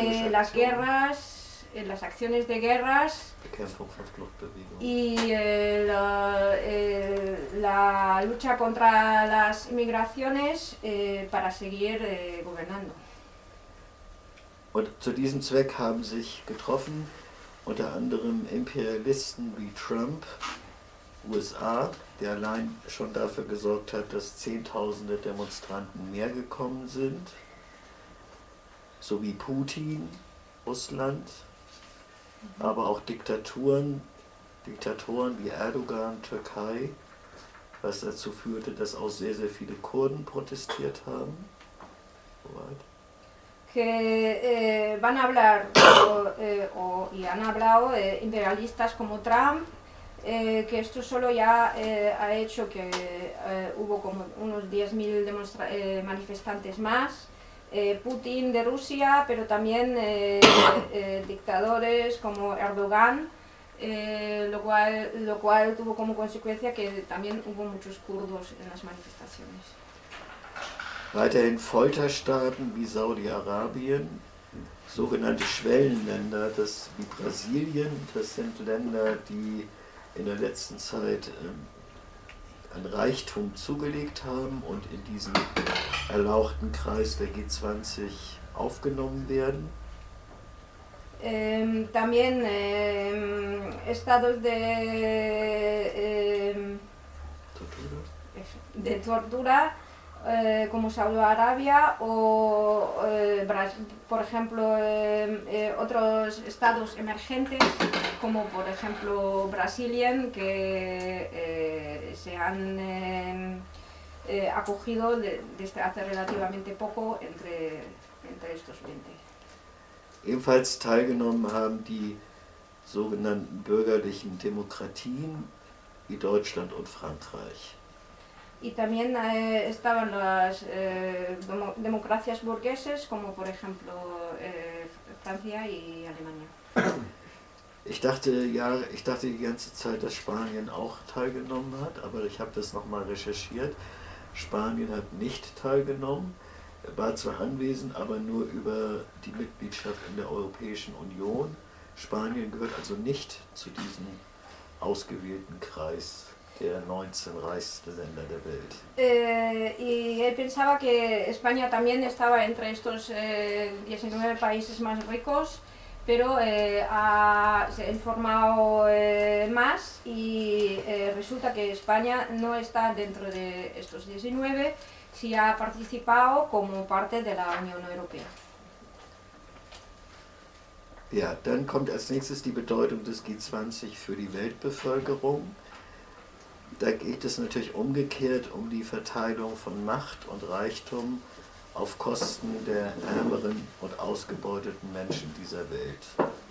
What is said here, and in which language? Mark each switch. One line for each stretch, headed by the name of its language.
Spanish: las guerras, las acciones de guerras y la lucha contra las inmigraciones para seguir gobernando.
German: Und zu diesem Zweck haben sich getroffen unter anderem Imperialisten wie Trump, USA, der allein schon dafür gesorgt hat, dass Zehntausende Demonstranten mehr gekommen sind, sowie Putin, Russland, aber auch Diktatoren wie Erdogan, Türkei, was dazu führte, dass auch sehr, sehr viele Kurden protestiert haben. Soweit.
Spanish: Que van a hablar y han hablado imperialistas como Trump, que esto solo ya ha hecho que hubo como unos 10.000 manifestantes más, Putin de Rusia, pero también dictadores como Erdogan, lo cual tuvo como consecuencia que también hubo muchos kurdos en las manifestaciones.
German: Weiterhin Folterstaaten wie Saudi-Arabien, sogenannte Schwellenländer, das wie Brasilien, das sind Länder, die in der letzten Zeit an Reichtum zugelegt haben und in diesen erlauchten Kreis der G20 aufgenommen werden.
Spanish: También estados de tortura. De tortura. Como Saudi Arabia o por ejemplo otros estados emergentes como por ejemplo Brasilien, que se han acogido desde hace relativamente poco entre estos 20.
German: Ebenfalls teilgenommen haben die sogenannten bürgerlichen Demokratien wie Deutschland und Frankreich.
Spanish: Y también estaban las democracias burguesas, como por ejemplo Francia y Alemania.
German: Ich dachte die ganze Zeit, dass Spanien auch teilgenommen hat, aber ich habe das nochmal recherchiert. Spanien hat nicht teilgenommen, war zwar anwesend, aber nur über die Mitgliedschaft in der Europäischen Union. Spanien gehört also nicht zu diesem ausgewählten Kreis der 19 reichsten Länder der Welt.
Spanish: Y él pensaba que España también estaba entre estos 19 países más ricos, pero se ha informado más y resulta que España no está dentro de estos 19, si ha participado como parte de la Unión Europea.
German: Ja, dann kommt als nächstes die Bedeutung des G20 für die Weltbevölkerung. Da geht es natürlich umgekehrt um die Verteilung von Macht und Reichtum auf Kosten der ärmeren und ausgebeuteten Menschen dieser Welt.